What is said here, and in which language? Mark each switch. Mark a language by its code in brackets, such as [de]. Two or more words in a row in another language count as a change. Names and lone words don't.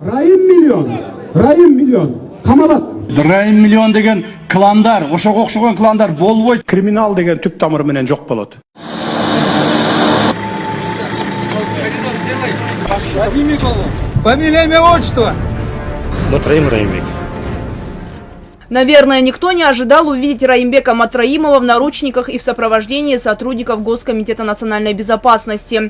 [ky] Райым миллион. Камалат. Райым миллион деген кландар, ошого окшогон кландар болбойт. Криминал деген түп тамыры менен жок болот. [ru] Фамилия, имя, отчество. Матраим Раимбек. Наверное, никто не ожидал увидеть Раимбека Матраимова в наручниках и в сопровождении сотрудников Госкомитета национальной безопасности.